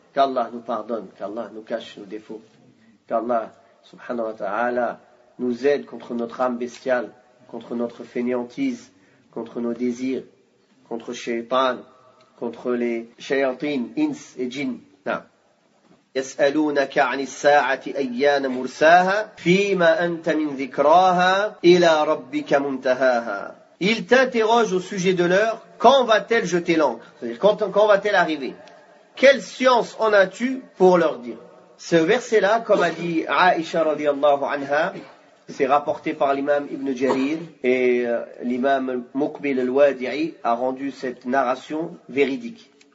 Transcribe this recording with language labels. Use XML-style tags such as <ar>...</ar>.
<fr>Qu'Allah nous pardonne, qu'Allah nous cache nos défauts. Qu'Allah subhanahu wa ta'ala nous aide contre notre âme bestiale, contre notre fainéantise, contre nos désirs, contre Shaitan, contre les shayatin, ins et djinn.</fr> <ar>يسألونك عن الساعة أيان مرساها فيما أنت من ذكراها إلى ربك منتهاها.</ar> <fr>Il t'interroge au sujet de l'heure, quand va-t-elle jeter l'encre? C'est-à-dire, quand va-t-elle arriver? Quelle science en as-tu pour leur dire? Ce verset-là, comme a dit Aïcha radiyallahu anha, c'est rapporté par l'imam Ibn Jarir, et l'imam Muqbil al-Wadi'i a rendu cette narration véridique.</fr>